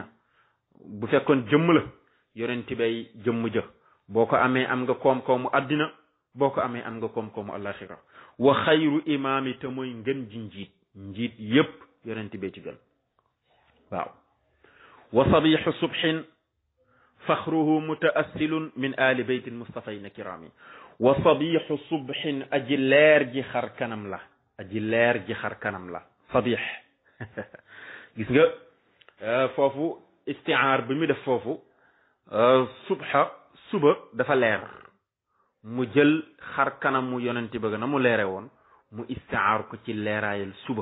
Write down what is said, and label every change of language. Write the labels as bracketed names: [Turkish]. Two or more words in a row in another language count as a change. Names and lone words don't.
[Wolof] bu fekkoon jëmm la yonent bay jëmm ja, boo ko amee am nga koom-koomu àddina, boo ko amee am nga koom-koomu àllaaxira. [Arabic] وخير إمامي [Wolof] te mooy ngën ji njiit yépp yonent bee ci gën. [Arabic] waaw وسابق سبق فخره متأصل من آل بيت مصطفين كرام. وسابق سبق [Wolof] aji leer ji xar kanam la, sabix gis nga foofu istiaar bi mu def foofu subxa suba dafa leer, mu jël xar kanam mu yonent bëgg na mu leere woon mu istiaar ko ci leeraayal suba.